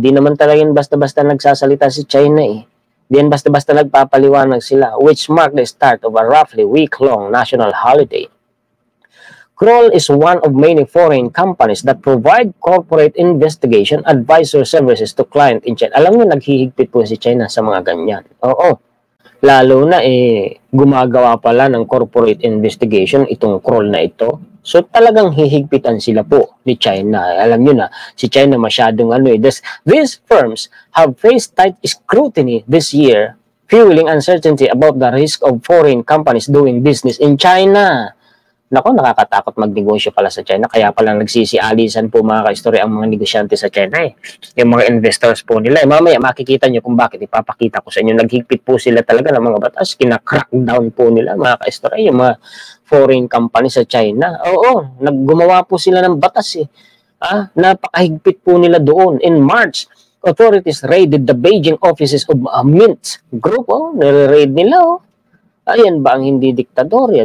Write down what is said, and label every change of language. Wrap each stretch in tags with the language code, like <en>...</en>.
<tl>Di naman talaga basta-basta nagsasalita si China Di yan basta-basta nagpapaliwanag sila,</tl> <en>which marked the start of a roughly week-long national holiday. Kroll is one of many foreign companies that provide corporate investigation advisor services to client in China.</en> <tl>Alam niyo, naghihigpit po si China sa mga ganyan. Oo. Lalo na gumagawa pala ng corporate investigation itong Kroll na ito. So talagang hihigpitan sila po ni China. Alam niyo na, si China masyadong</tl> <en>These firms have faced tight scrutiny this year, fueling uncertainty about the risk of foreign companies doing business in China.</en> <tl>Nako, nakakatakot magnegosyo pala sa China. Kaya pala nagsisialisan po mga ka-istorya ang mga negosyante sa China Yung mga investors po nila. Mamaya makikita nyo kung bakit. Ipapakita ko sa inyo. Naghigpit po sila talaga ng mga batas. Kina-crackdown po nila mga ka-istorya. Yung mga foreign company sa China. Oo, naggumawa po sila ng batas Napakahigpit po nila doon.</tl> <en>In March, authorities raided the Beijing offices of Mint Group.</en> <tl>Nire-raid nila Ayan ba ang hindi diktadorya?</tl>